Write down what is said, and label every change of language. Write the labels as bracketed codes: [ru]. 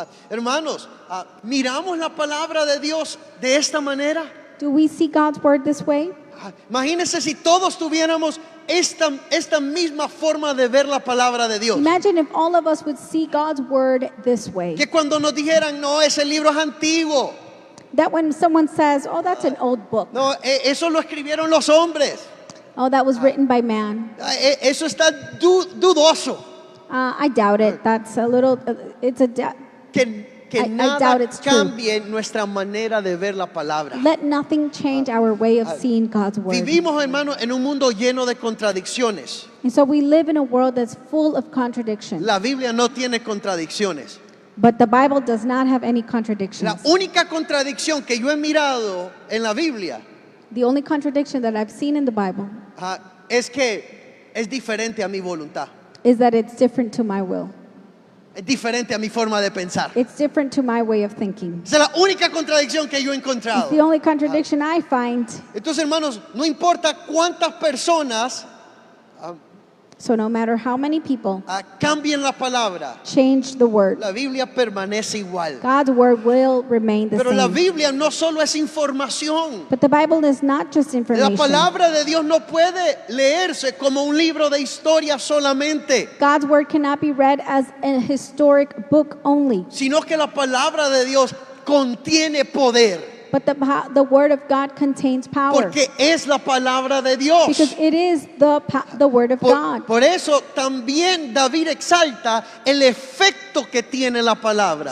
[es] Hermanos, miramos la palabra de Dios de esta manera. [en] Do we see God's word this way? [es] Imagínense si todos tuviéramos esta misma forma de ver la palabra de Dios. [en] Imagine if all of us would see God's word this way. [es] Que cuando nos dijeran, no, ese libro es antiguo. [en] That when someone says, oh, that's an old book. [es] No, eso lo escribieron los hombres. [en] Oh, that was written by man. [es] Eso está dudoso. [en] I doubt it. That's a little, it's a doubt. [es] Que [en] I [es] nada [en] doubt it's true. [es] cambie nuestra manera de ver la palabra. [en] Let nothing change our way of seeing God's word. [es] Vivimos, hermano, en un mundo lleno de contradicciones. [en] And so we live in a world that's full of contradiction. [es] La Biblia no tiene contradicciones. [en] But the Bible does not have any contradictions. [es] La única contradicción que yo he mirado en la Biblia [en] The only contradiction that I've seen in the Bible [es] es que es diferente a mi voluntad. [en] is that it's different to my will. [es] Es diferente a mi forma de pensar. [en] It's different to my way of thinking. [es] Esa es la única contradicción que yo he [en] It's [es] encontrado. [en] the only contradiction I find. [es] Entonces, hermanos, no importa cuántas personas [en] So no matter how many people [es] cambien la palabra, [en] change the word, [es] la Biblia permanece igual. [en] God's word will remain the [es] Pero la [en] same. [es] Biblia no solo es información. [en] But the Bible is not just [es] La [en] information. [es] palabra de Dios no puede leerse como un libro de historia solamente, [en] God's word cannot be read as a historic book only, [es] sino que la palabra de Dios contiene poder, [en] but the word of God contains power [es] porque es la palabra de Dios. [en] because it is the word of God. [es] Por eso también David exalta el efecto que tiene la palabra.